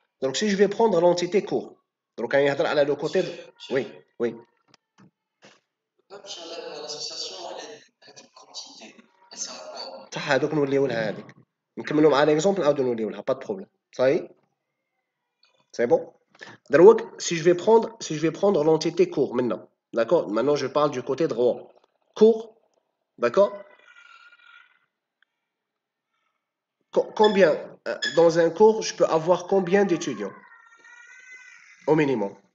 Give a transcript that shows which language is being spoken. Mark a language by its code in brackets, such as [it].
[fr] Donc si je vais prendre l'entité cours. Donc on يهضر على le côté de... Oui, oui. L'association, elle est quantité. Elle sert à quoi? [ar] صح هذوك نوليو لها هذيك. نكملوا مع ليكزومبل نعاودوا نوليو لها, [fr] pas de problème. Ça y est? C'est bon? دروك si je vais prendre l'entité cours maintenant. D'accord? Maintenant je parle du côté droit. Cours, d'accord? Combien dans un cours, je peux avoir combien d'étudiants? Au minimum.